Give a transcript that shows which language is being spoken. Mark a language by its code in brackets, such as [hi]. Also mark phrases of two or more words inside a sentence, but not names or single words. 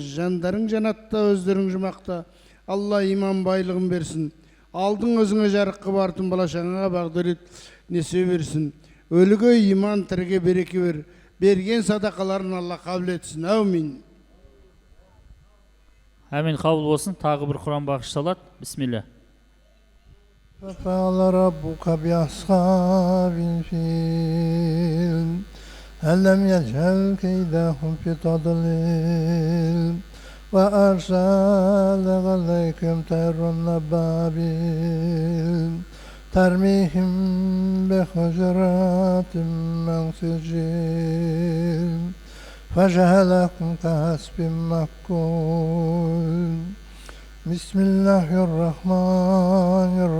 [kk] Жандарың жанатта, өздерің жұмақта. Алла иман байлығын берсін. Алдың өзіңе жарық қып, артын балашаңа бағдырет несе берсін. Өліге иман, тіріге береке бер. Берген садақаларын Алла қабыл етсін. Әумин. Әмин, қабыл болсын. Тағы бір Құран бағышталады. Бисмилля. [ar] فقال ربك بأصحاب الفيل ألم يجعل كيدهم في تضليل وأرسل عليكم طيرا أبابيل ترميهم بحجرات من سجيل فجعلهم كعصف مأكول بسم الله الرحمن